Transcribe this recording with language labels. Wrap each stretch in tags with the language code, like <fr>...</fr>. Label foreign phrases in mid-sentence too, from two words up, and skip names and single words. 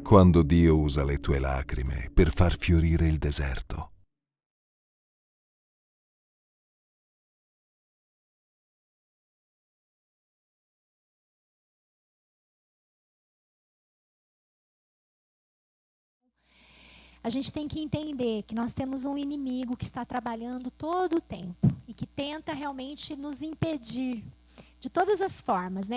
<it>Quando Dio usa le tue lacrime per far fiorire il deserto.</it> <pt>A gente tem que entender que nós temos um inimigo que está trabalhando todo o tempo e que tenta realmente nos impedir de todas as formas, né?</pt>